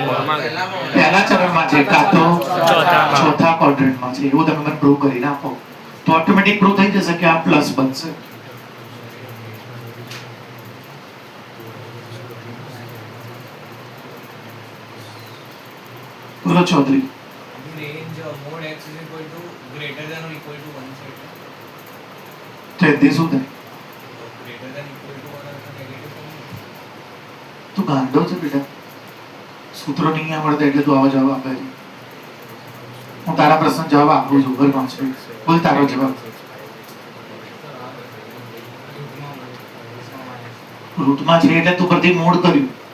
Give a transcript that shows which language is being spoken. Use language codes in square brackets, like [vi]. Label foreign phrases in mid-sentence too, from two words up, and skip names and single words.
[gu] પહેલા ચરણમાં છે કાં તો ચોથામાં. ચોથા ક્વોડ્રન્ટમાં છે. એવું તમે મને પ્રૂવ કરીને આપો તો ઓટોમેટિક પ્રૂવ થઈ જશે કે આ પ્લસ બનશે. બોલો ચૌધરી. [en] range mod x is equal to greater than or equal to 1 set. [gu] તો એ શું થાય? [en] Greater than equal to 1 અથવા negative sign. [gu] તું ગાંડો છે બેટા? સૂત્રો નહીં આવડતા એટલે તું આવો જવાબ આપે છે. હું તારા પ્રશ્ન જવાબ આપું છું. બોલ પાંચ મિનિટ. બોલ તારો જવાબ. રૂટમાં છે એટલે તું પરથી મોડ કર્યું.